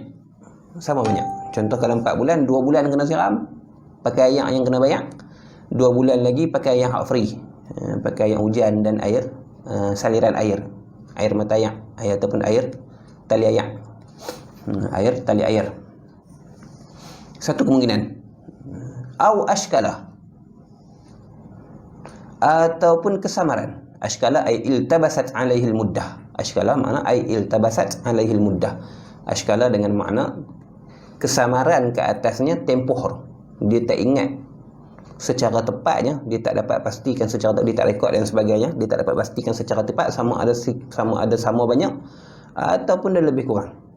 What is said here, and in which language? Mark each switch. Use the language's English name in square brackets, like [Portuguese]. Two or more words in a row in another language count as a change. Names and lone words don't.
[Malay] Contoh kalau 4 bulan, 2 bulan kena siram pakai air yang kena bayar, 2 bulan lagi pakai air free, pakai air hujan dan air saliran air mata air ataupun air tali air. Tali air. Satu kemungkinan. [Arabic] أو أشكل, [Malay] ataupun kesamaran. [Arabic] أشكل أي التبست عليه مدة. Ashkala makna أي التبست عليه مدة. [Malay] Ashkala dengan makna kesamaran ke atasnya tempoh. Dia tak ingat secara tepatnya, dia tak dapat pastikan secara tepat, dia tak rekod dan sebagainya, dia tak dapat pastikan secara tepat sama ada banyak ataupun dia lebih kurang.